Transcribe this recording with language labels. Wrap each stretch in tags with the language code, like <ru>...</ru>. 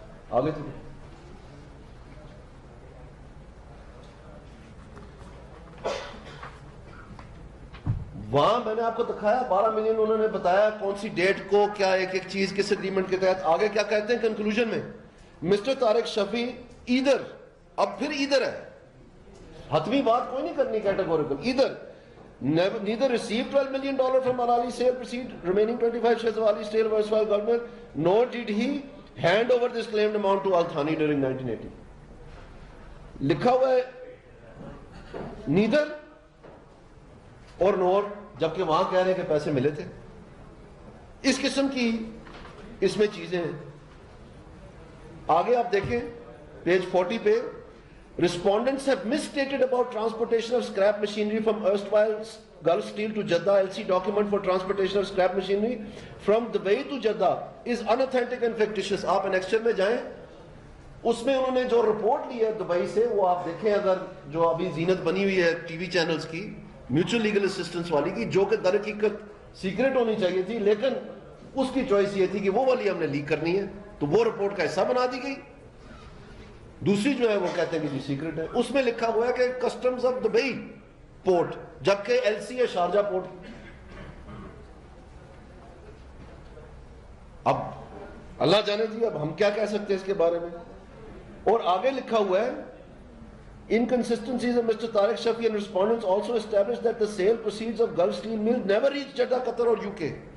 <ur>آگے تو وہاں میں نے آپ کو دکھایا 12 ملین انہوں نے بتایا کون سی ڈیٹ کو کیا ایک ایک چیز کس ایگریمنٹ کے تحت. آگے کیا کہتے ہیں کنکلوژن میں؟ مسٹر طارق شفیع ادھر، اب پھر ادھر ہے، حتمی بات کوئی نہیں کرنی کیٹیگوریکل.</ur> <en>ادھر neither received $12 million from Al-Ali sale proceed, remaining 25 shares of Ali sale were sold government, nor did he hand over this claimed amount to Al-Thani during 1980.</en> <ur>لکھا ہوا ہے neither اور nor، جبکہ وہاں کہہ رہے ہیں کہ پیسے ملے تھے. اس قسم کی اس میں چیزیں ہیں. آگے آپ دیکھیں پیج 40 پہ</ur> <en>respondents have misstated about transportation of scrap machinery from erstwhile Gulf Steel to Jeddah. LC document for transportation of scrap machinery from Dubai to Jeddah is unauthentic and fictitious.</en> <ur>آپ annexure میں جائیں، اس میں انہوں نے جو report لی ہے Dubai سے وہ آپ دیکھیں، اگر جو ابھی زینت بنی ہوئی ہے ٹی وی چینلز کی میوچل لیگل اسسٹنس والی کی، جو کہ در حقیقت سیکرٹ ہونی چاہیے تھی لیکن اس کی چوائس یہ تھی کہ وہ والی ہم نے لیک کرنی ہے تو وہ رپورٹ کا حصہ بنا دی گئی. دوسری جو ہے وہ کہتے ہیں کہ جی سیکرٹ ہے. اس میں لکھا ہوا ہے کہ کسٹمز آف دبئی پورٹ، جبکہ ایل سی ہے شارجہ پورٹ. اب اللہ جانے جی اب ہم کیا کہہ سکتے ہیں اس کے بارے میں. اور آگے لکھا ہوا ہے</ur> <en>inconsistencies of Mr. Tariq Shafi and respondents also established that the sale proceeds of Gulf Steel Mill never reached Jeddah, Qatar اور UK.</en>